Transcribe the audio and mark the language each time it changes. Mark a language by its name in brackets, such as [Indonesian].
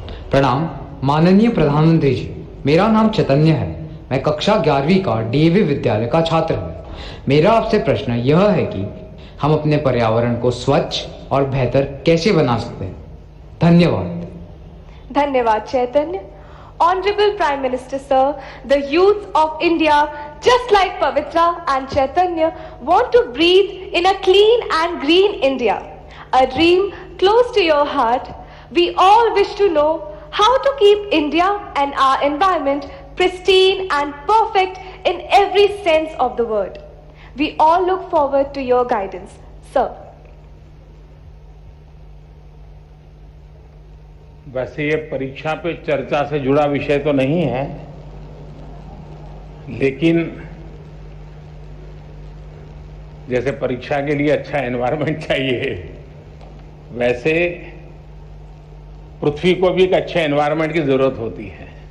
[Hindi] प्रणाम माननीय प्रधानमंत्री जी, मेरा नाम चैतन्य है। मैं कक्षा 11वीं का डीएवी विद्यालय का छात्र हूँ। मेरा आपसे प्रश्न यह है कि हम अपने पर्यावरण को स्वच्छ और बेहतर कैसे बना सकते हैं। धन्यवाद। धन्यवाद चैतन्य। [English] Honorable Prime Minister Sir, the youth of India, just like Pavitra and Chaitanya, want to breathe in a clean and green India, a dream close to your heart. We all wish to know how to keep India and our environment pristine and perfect in every sense of the word. We all look forward to your guidance, sir. [Hindi] वैसे ये परीक्षा पे चर्चा से जुड़ा विषय तो नहीं है, लेकिन जैसे परीक्षा के लिए अच्छा एनवायरनमेंट चाहिए, वैसे पृथ्वी को भी एक अच्छे एनवायरनमेंट की जरूरत होती है।